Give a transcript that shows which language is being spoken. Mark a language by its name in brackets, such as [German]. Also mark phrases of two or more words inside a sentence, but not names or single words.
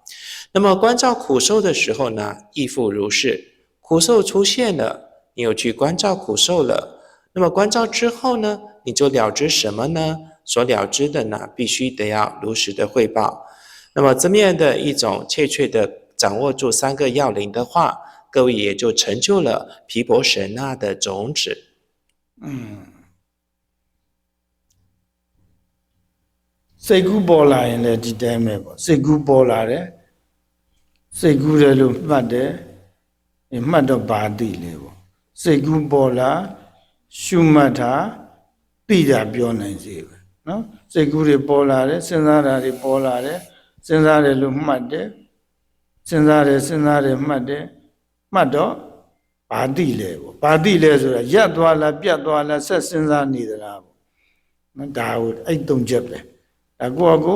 [Chinese] 那么关照苦受的时候呢，亦复如是，苦受出现了，你有去关照苦受了，那么关照之后呢，你就了知什么呢？所了知的呢，必须得要如实的汇报。那么这么样的一种切的掌握住3个要领的话，各位也就成就了毗婆舍那的种子。 [Burmese] စိတ်ကူးပေါ်လာရင်လည်းဒီတိုင်းပဲပေါ့စိတ်ကူးပေါ်လာတယ်စိတ်ကူးတယ်လို့မှတ်တယ်မှတ်တော့ ဘာသိလဲပေါ့စိတ်ကူးပေါ်လာရှုမှတ်တာသိတာပြောနိုင်စေပဲနော်စိတ်ကူးတွေပေါ်လာတယ်စဉ်းစားတာတွေပေါ်လာတယ်စဉ်းစားတယ်လို့မှတ်တယ်စဉ်းစားတယ်မှတ်တယ်မှတ်တော့ဘာသိလဲပေါ့ဘာသိလဲဆိုတာရပ်သွားလားပြတ်သွားလားဆက်စဉ်းစားနေသလားပေါ့နော်ဒါကိုအဲ့3ချက်ပဲဒါကို